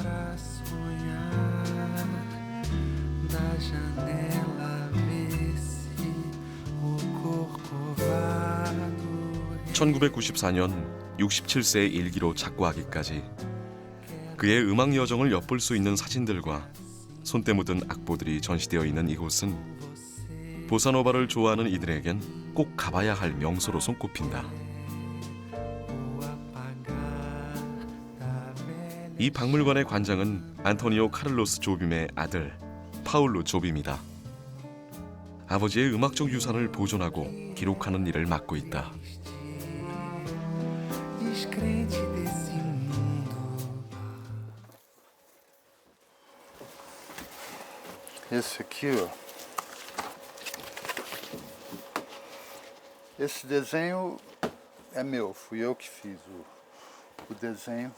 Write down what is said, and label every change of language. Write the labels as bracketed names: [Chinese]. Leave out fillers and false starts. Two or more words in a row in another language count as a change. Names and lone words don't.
[Korean] 1994년 67세의 일기로 작고하기까지 그의 음악 여정을 엿볼 수 있는 사진들과 손때 묻은 악보들이 전시되어 있는 이곳은 보사노바를 좋아하는 이들에겐 꼭 가봐야 할 명소로 손꼽힌다. 이 박물관의 관장은 안토니오 카를로스 조빔의 아들 파울로 조빔이다. 아버지의 음악적 유산을 보존하고 기록하는 일을 맡고 있다. [Portuguese] Esse aqui, ó. Esse desenho é meu, fui eu que fiz o desenho.